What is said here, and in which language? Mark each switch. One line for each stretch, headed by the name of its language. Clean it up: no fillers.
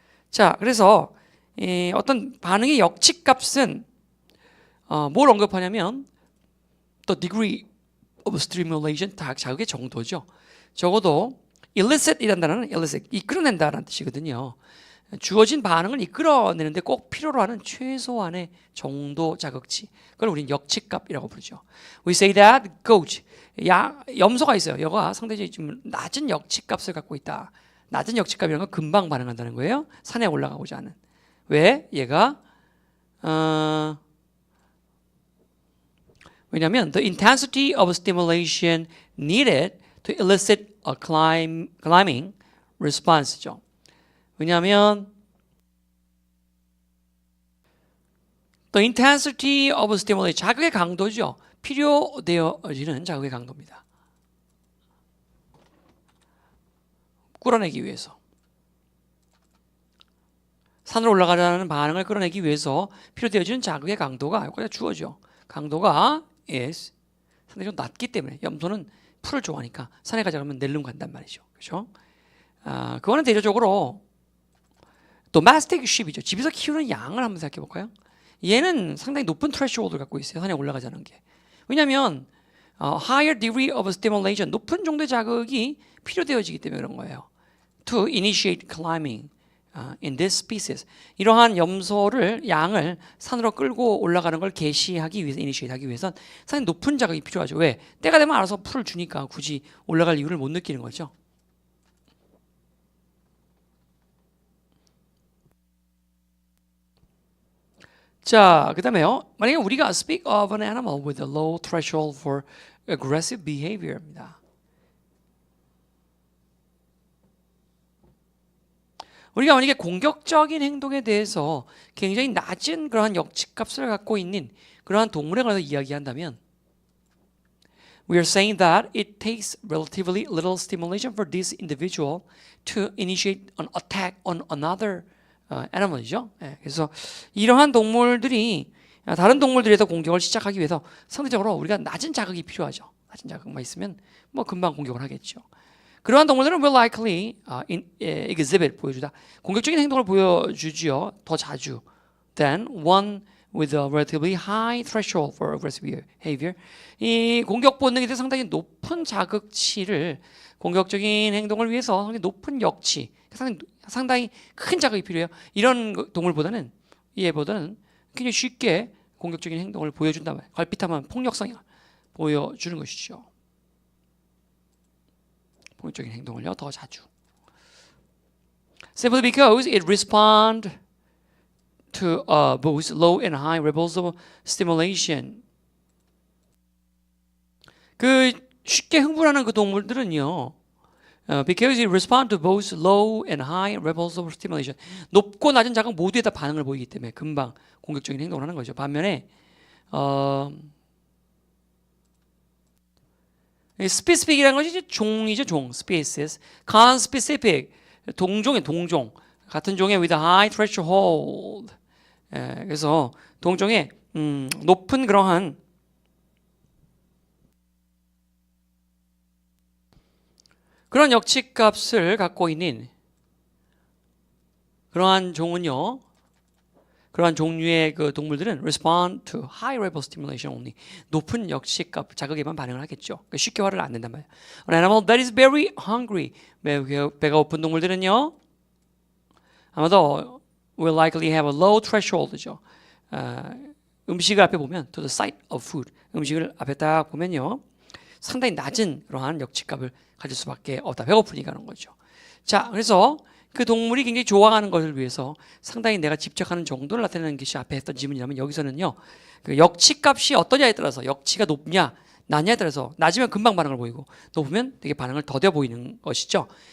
Korean: 자, 그래서 어떤 반응의 역치 값은 뭘 언급하냐면
English: the degree of stimulation,
Korean: 자극의 정도죠. 적어도 elicit이라는 단어는 elicit, 이끌어낸다라는 뜻이거든요. 주어진 반응을 이끌어내는데 꼭 필요로 하는 최소한의 정도 자극치, 그걸 우리는 역치값이라고 부르죠.
English: We say that goat,
Korean: 염소가 있어요. 얘가 상대적으로 좀 낮은 역치값을 갖고 있다. 낮은 역치값이라는 건 금방 반응한다는 거예요. 산에 올라가고자 하는. 왜? 얘가 왜냐하면
English: the intensity of stimulation needed to elicit a climbing response죠. 왜냐하면 the intensity of stimulation,
Korean: 자극의 강도죠. 필요되어지는 자극의 강도입니다. 끌어내기 위해서. 산으로 올라가려는 반응을 끌어내기 위해서 필요되어지는 자극의 강도가 여기다 주어져. 강도가
English: is
Korean: 상당히 좀 낮기 때문에 염소는 풀을 좋아하니까 산에 가자 그러면 낼름 간단 말이죠. 그렇죠? 그거는 대표적으로 domestic sheep이죠. 집에서 키우는 양을 한번 생각해 볼까요? 얘는 상당히 높은 threshold를 갖고 있어요. 산에 올라가자는 게. 왜냐하면
English: higher degree of stimulation,
Korean: 높은 정도의 자극이 필요되어지기 때문에 그런 거예요.
English: To initiate climbing in this species.
Korean: 이러한 염소를 양을 산으로 끌고 올라가는 걸 개시하기 위해서, initiate 하기 위해서는 상당히 높은 자극이 필요하죠. 왜? 때가 되면 알아서 풀을 주니까 굳이 올라갈 이유를 못 느끼는 거죠. 자, 그 다음에요. 만약에 우리가
English: speak of an animal with a low threshold for aggressive behavior입니다.
Korean: 우리가 만약에 공격적인 행동에 대해서 굉장히 낮은 그러한 역치값을 갖고 있는 그러한 동물에 관해서 이야기한다면
English: We are saying that it takes relatively little stimulation for this individual to initiate an attack on another animal이죠.
Korean: 예, 그래서 이러한 동물들이 다른 동물들에서 공격을 시작하기 위해서 상대적으로 우리가 낮은 자극이 필요하죠. 낮은 자극만 있으면 뭐 금방 공격을 하겠죠. 그러한 동물들은
English: will likely exhibit
Korean: 보여주다 공격적인 행동을 보여주지요. 더 자주
English: than one with a relatively high threshold for aggressive behavior.
Korean: 이 공격 본능에 대해 상당히 높은 자극치를 공격적인 행동을 위해서 상당히 높은 역치, 상당히 큰 자극이 필요해요. 이런 동물보다는 얘보다는 굉장히 쉽게 공격적인 행동을 보여준다면 걸핏하면 폭력성을 보여주는 것이죠. 공격적인 행동을요 더 자주.
English: Simply because it responds to both low and high levels of stimulation.
Korean: 그 쉽게 흥분하는 그 동물들은요,
English: because it responds to both low and high levels of stimulation.
Korean: 높고 낮은 자극 모두에다 반응을 보이기 때문에 금방 공격적인 행동을 하는 거죠. 반면에 specific이라는 것이 이제 종이죠, 종. species. conspecific 동종의 동종. 같은 종의
English: with a high threshold.
Korean: 그래서 동종의 높은 그러한 그런 역치값을 갖고 있는 그러한 종은요, 그러한 종류의 그 동물들은
English: respond to high level stimulation only.
Korean: 높은 역치값 자극에만 반응을 하겠죠. 그러니까 쉽게 화를 안 낸단 말이에요.
English: An animal that is very hungry,
Korean: 배가 고픈 동물들은요, 아마도
English: will likely have a low threshold죠.
Korean: 음식을 앞에 보면
English: to the sight of food,
Korean: 음식을 앞에 딱 보면요, 상당히 낮은 그러한 역치값을 가질 수밖에 없다. 배고프니까 그런 거죠. 자, 그래서 그 동물이 굉장히 좋아하는 것을 위해서 상당히 내가 집착하는 정도를 나타내는 것이 앞에 했던 지문이라면, 여기서는요, 그 역치값이 어떠냐에 따라서, 역치가 높냐 낮냐에 따라서 낮으면 금방 반응을 보이고 높으면 되게 반응을 더뎌 보이는 것이죠.